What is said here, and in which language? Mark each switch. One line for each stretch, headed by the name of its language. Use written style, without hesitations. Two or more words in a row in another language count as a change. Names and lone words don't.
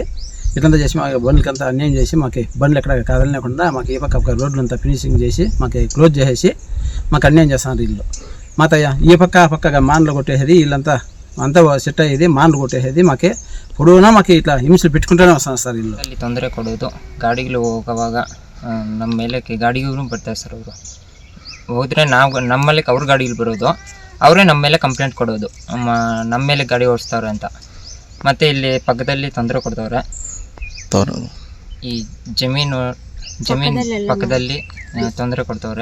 Telugu: ఇట్లంతా చేసి మాకు బండ్లకి అంతా అన్యాయం చేసి మాకు బండ్లు ఎక్కడ కదలలేకుండా మాకు ఈ పక్క రోడ్లు అంతా ఫినిషింగ్ చేసి మాకు క్లోజ్ చేసేసి మాకు అన్యాయం చేస్తున్నారు. వీళ్ళు మాత ఈ పక్క ఆ పక్కగా మాన్లు కొట్టేసేది, వీళ్ళంతా అంతా సెట్ అయ్యేది, మాన్లు కొట్టేసేది. మాకే పొడవునా మాకు ఇట్లా హింసలు పెట్టుకుంటూనే వస్తున్నారు సార్. వీళ్ళు
Kannada: ಅಲ್ಲಿ ತೊಂದರೆ ಕೊಡೋದು, ಗಾಡಿಗಳು ಹೋಗುವಾಗ ನಮ್ಮ ಮೇಲೆ ಗಾಡಿಗೂ ಬರ್ತಾರೆ ಸರ್. ಅವರು ಹೋದರೆ ನಮ್ಮ ಮೇಲೆ ಅವ್ರ ಗಾಡಿಗಳು ಬರೋದು, ಅವರೇ ನಮ್ಮ ಮೇಲೆ ಕಂಪ್ಲೇಂಟ್ ಕೊಡೋದು, ನಮ್ಮ ಮೇಲೆ ಗಾಡಿ ಓಡಿಸ್ತಾವ್ರೆ ಅಂತ. ಮತ್ತು ಇಲ್ಲಿ ಪಕ್ಕದಲ್ಲಿ ತೊಂದರೆ ಕೊಡ್ತವ್ರೆ. ಈ ಜಮೀನು ಪಕ್ಕದಲ್ಲಿ ತೊಂದರೆ ಕೊಡ್ತವ್ರೆ.